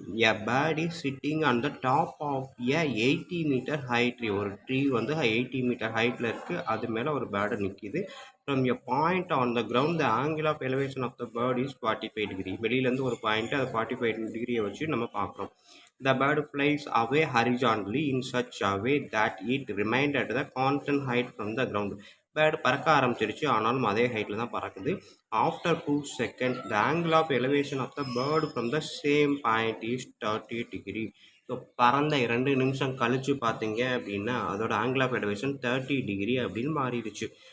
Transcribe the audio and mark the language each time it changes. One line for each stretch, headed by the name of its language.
English: A bird is sitting on the top of a 80 metre height tree.
Tamil: ஒரு tree வந்து 80 metre ஹைட்டில் இருக்குது. அது மேலே ஒரு பேர்டு நிற்கிது.
English: From a point on the ground the angle of elevation of the bird is 45 degree.
Tamil: வெளியிலேருந்து ஒரு பாயிண்ட்டு அது 45 டிகிரியை வச்சு நம்ம பார்க்குறோம்.
English: The bird flies away horizontally in such a way that it remained at the constant height from the ground.
Tamil: Bird பறக்க ஆரம்பிச்சிருச்சு, ஆனாலும் அதே ஹைட்டில் தான் பறக்குது.
English: After 2 seconds the angle of elevation of the bird from the same point is 30 degree.
Tamil: So பறந்த 2 நிமிஷம் கழித்து பார்த்தீங்க அப்படின்னா அதோட ஆங்கிள் ஆஃப் எலிவேஷன் 30 டிகிரி அப்படின்னு மாறிடுச்சு.